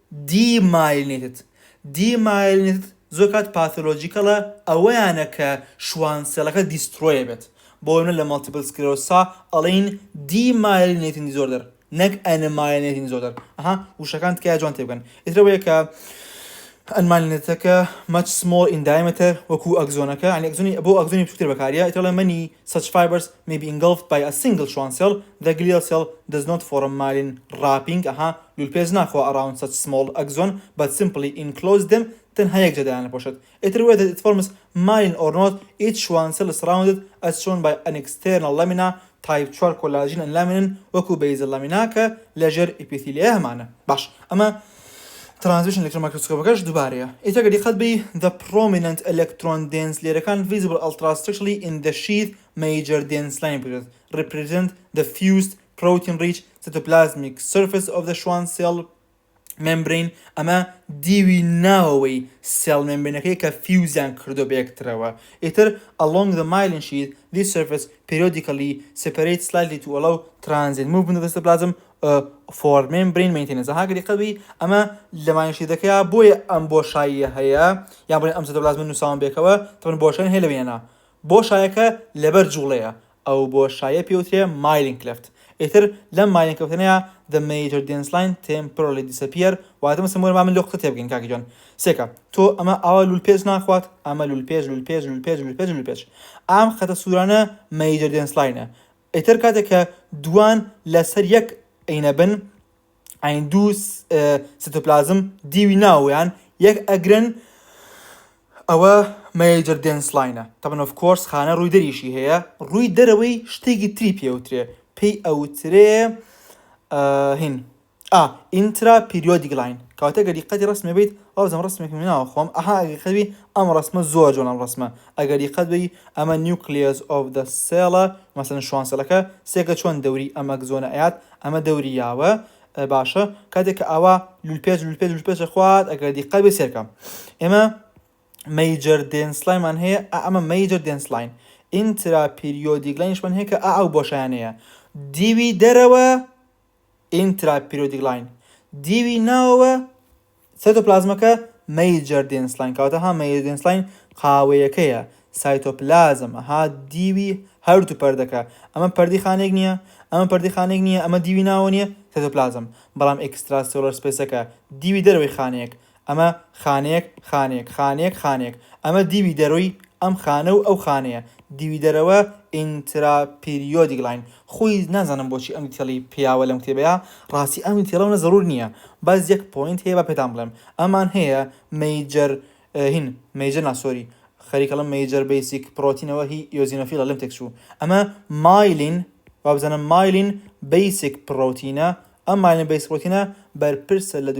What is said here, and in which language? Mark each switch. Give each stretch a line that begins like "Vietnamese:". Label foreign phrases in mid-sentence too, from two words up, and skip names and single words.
English: demyelinated زوكات pathological
Central Kurdish: اويانا ك شوان سلكا
English: destroy
Central Kurdish: بيت بوينه ل
English: multiple sclerosis الين demyelinating disorder
Central Kurdish: نەک ئەنمایەنێتین زۆرتر وشەکان تکایە جوان تێبگەن ئێترەوەیە کە ئەنمالێتەکە much small in diameter وەکو ئەگزۆنەکە ئەگزۆنی بۆ ئەگزۆنی بچووکتر بەکارە ئێترە
English: many such fibers may be engulfed by a single Schwann cell the glial cell does not form myelin wrapping
Central Kurdish: لولپێز ناخوا
English: around such small axon but simply enclose them
Central Kurdish: تەنها یەک جەدایان لەپۆشێت ئێتر
English: whether it forms myelin or not each Schwann cell is surrounded as shown by an external lamina type 4 collagen and laminin وەکو basal lamina
Central Kurdish: کە لەژێر ئیپیثیلیا هەمانە باش ئەمە
English: transmission electron microscope
Central Kurdish: دووبارەیە ئێتر دقت بی
English: the prominent electron dense لێرەکان visible ultrastructurally in the sheath major dense line represent the fused protein rich cytoplasmic surface of the Schwann cell membrane
Central Kurdish: ئەمە دیوی ناوەوەی
English: cell membraneەکەی
Central Kurdish: کە فیوزیان کردو بە یەکترەوە ئێتر
English: along the myelin sheath this surface periodically separates slightly to allow transit movement of the cytoplasm for membrane maintenance
Central Kurdish: هاگەری قەبی ئەمە لە
English: myelin sheathەکەیە
Central Kurdish: بۆیە ئەم بۆشاییە هەیە یان بڵێن ئەم cytoplasm نووساون بێکەوە تەمەن بۆشاییان هەیە لەوێنە بۆشایەکە لەبەر جوڵەیە ئەو بۆشایە پێوترێ
English: myelin cleft
Central Kurdish: ئێتر لەم
English: myelin cleftەیە the major dense line temporarily disappear
Central Kurdish: واتە مەسەڵەن وەرە من لۆقتە تێبگەین کاکی جوان سێکە تۆ ئەمە ئاوا لولپێز ناخوات ئەمە لولپێز ئام خەتە سوورانە
English: major dense line
Central Kurdish: ئێتر کاتێک کە دوان لەسەر یەک ئەینە بن ئاین دوو سیتۆپلازم دیوی ناویان یەک ئەگرن ئەوە
English: major dense line
Central Kurdish: طبعا
English: of course
Central Kurdish: خانە ڕووی دەریشی هەیە ڕووی دەرەوەی شتێکی تری پێوترێ پێی ئەوترێ هین
English: intra periodic line
Central Kurdish: کاتە گەری قەتی ڕسمە بیت ئەو زەم ڕسمێکی مناوە خۆم ئەگەری ئەم ڕسمە زۆر جوان ئەم ڕسمە ئەگەری قەت بی ئەمە
English: nucleus of the cell
Central Kurdish: مەسەلەن شوان سەلەکە سێکە چۆن دەوری ئەم ئەگزۆنە ئەیات ئەمە دەوری یاوە باشە کاتێک کە ئاوا لولپێز خوات ئەگەری قەت بێ سێرکەم ئێمە
English: major dense line
Central Kurdish: مان هەیە ئەمە
English: major dense line intra periodic line
Central Kurdish: شمان هەیە کە ئەو بۆشایانەیە دیوی دەرەوە
English: intra periodic line
Central Kurdish: دیوی ناوە سایتۆپلازمەکە
English: major dense line
Central Kurdish: کەواتە
English: major dense line
Central Kurdish: قاوەیەکەیە سایتۆپلازم دیوی هەردوو پەردەکە ئەمە پەردی خانێک نییە ئەمە دیوی ناوە نییە سایتۆپلازم بەڵام
English: extracellular spaceەکە
Central Kurdish: دیوی دەرەوەی خانەیەک ئەمە خانێک ئەمە دیوی دەرەوەی ئەم خانە و ئەو خانەیە دیوی دەرەوە
English: intra periodic line
Central Kurdish: خۆی نازانم بۆچی ئەم دیتێڵی پیاوە لەم کتێبەیە ڕاستی ئەم دیتێڵەوە زەرور نییە باز یەک پۆینت هەیە بە پێتان بڵێم ئەمان هەیە major خەریکەڵم
English: major basic
Central Kurdish: پرۆتینەوە هی ئیۆزینۆفیلە لەم تێکچوو ئەمە myelin وابزانم
English: myelin basic
Central Kurdish: پرۆتینە ئەم
English: myelin basic
Central Kurdish: پرۆتینە بەرپرسە لە